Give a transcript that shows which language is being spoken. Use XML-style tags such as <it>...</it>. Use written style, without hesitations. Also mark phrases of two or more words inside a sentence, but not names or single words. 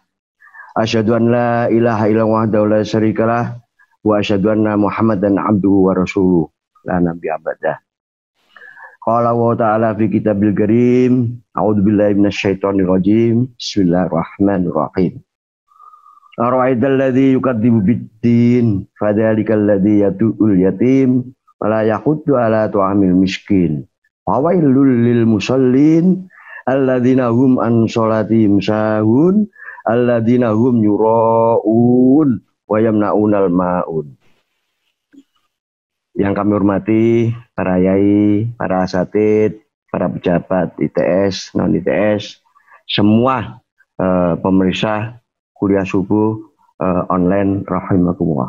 <ar>أشهد أن لا إله إلا الله وحده لا شريك له وأشهد أن محمدا عبده ورسوله لا نبي بعده. قال وتعالى في كتاب الكريم، أعوذ بالله من الشيطان الرجيم. Bismillahirrahmanirrahim. أرأيت الذي يكذب بالدين فذلك الذي يدع اليتيم ولا يحض على طعام المسكين. وويل للمصلين الذين هم عن صلاتهم ساهون الذين هم يراءون ويمنعون الماعون.</ar> <id>Yang kami hormati para yai, para asatid, para pejabat ITS, non ITS, semua pemirsa kuliah subuh online rahimakumullah.</id>